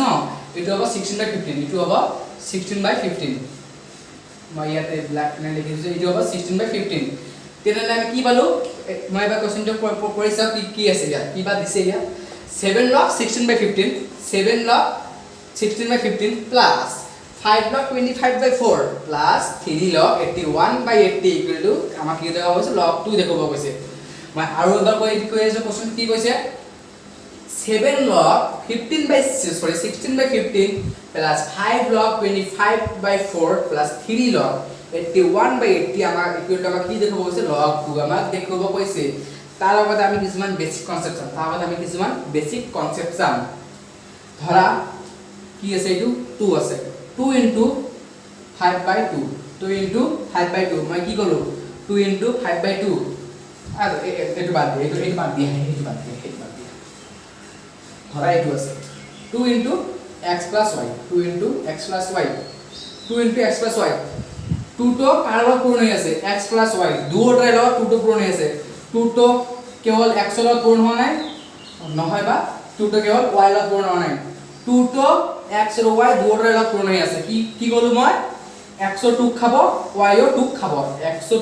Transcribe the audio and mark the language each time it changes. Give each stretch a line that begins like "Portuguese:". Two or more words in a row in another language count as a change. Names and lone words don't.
Assamese: এইটো হ'ব 16/15 এইটো হ'ব 16/15 মই ইয়াতে ব্ল্যাক পেনে লিখিছো এইটো হ'ব 16/15 তেনলে আমি কি পালো মই এবাৰ কোশ্চেনটো কৰিছা কি আছে ইয়াত কি বা দিছে ইয়াত 7 log 16/15 7 log 16/15 plus 5 log 25/4 plus 3 log 81/80
English: equal to
Assamese: আমাক কি দেখাব হৈছে log 2 দেখাব কৈছে মই আৰু এবাৰ কৈ আছো কোশ্চেন কি কৈছে 7 log 16/15 plus 5 log 25/4 plus 3 log 81/80 আমাক
English: equal to
Assamese: আমাক কি দেখাব কৈছে log 2 আমাক দেখাব কৈছে তাৰ আগতে আমি কিছুমান
English: basic concept
Assamese: চাম ধৰা কি আছে এইটো 2 আছে 2 into 5/2 2 into 5/2 মই কি কলো 2 into 5/2 আৰু এইটো বাদ দিয়া ধৰা এইটো আছে 2 into x plus y 2 into x plus y 2 into x plus y 2 তো কাৰ লগত পূৰণ হৈ আছে x plus y দুয়োটাৰ লগত 2 তো পূৰণ হৈ আছে 2 তো কেৱল x ৰ লগত পূৰণ হোৱা নাই নহয় বা 2 তো কেৱল y ৰ লগত পূৰণ হোৱা নাই 2 তো x আৰু y দুয়োটাৰ লগত পূৰণ হৈ আছে কি কলো মই x ৰ 2 খাব y ৰ 2 খাব x ৰ